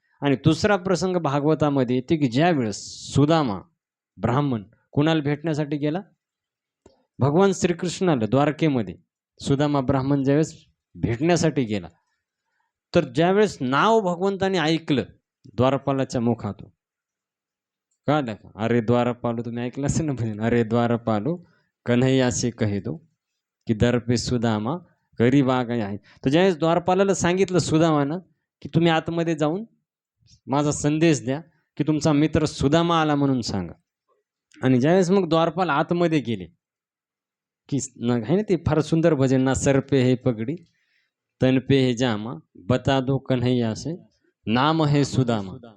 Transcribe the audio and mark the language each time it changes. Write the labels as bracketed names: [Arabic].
[Marathi] आणि दुसरा प्रसंग भागवतामध्ये येते, की ज्यावेळेस सुदामा ब्राह्मण कुणाला भेटण्यासाठी गेला? भगवान श्रीकृष्णाला द्वारकेमध्ये सुदामा ब्राह्मण ज्यावेळेस भेटण्यासाठी गेला, तर ज्यावेळेस नाव भगवंताने ऐकलं द्वारपालाच्या मुखातून, कळालं का? [Hindi] "अरे द्वारपालो," [Marathi] तुम्ही ऐकलं असेल ना भजन, [Hindi] "अरे द्वारपालो कन्हैया से कहे दो की दर पे सुदामा गरीब आ गया है." [Marathi] तर ज्यावेळेस द्वारपालाला सांगितलं सुदामानं, की तुम्ही आतमध्ये जाऊन माझा संदेश द्या, की तुमचा मित्र सुदामा आला म्हणून सांगा. आणि ज्यावेळेस मग द्वारपाल आतमध्ये गेले, की आहे ना ते फार सुंदर भजन ना, [Hindi] "सर पे है पगडी, तन पे है जामा, बता दो कन्हैया से, नाम है सुदामा."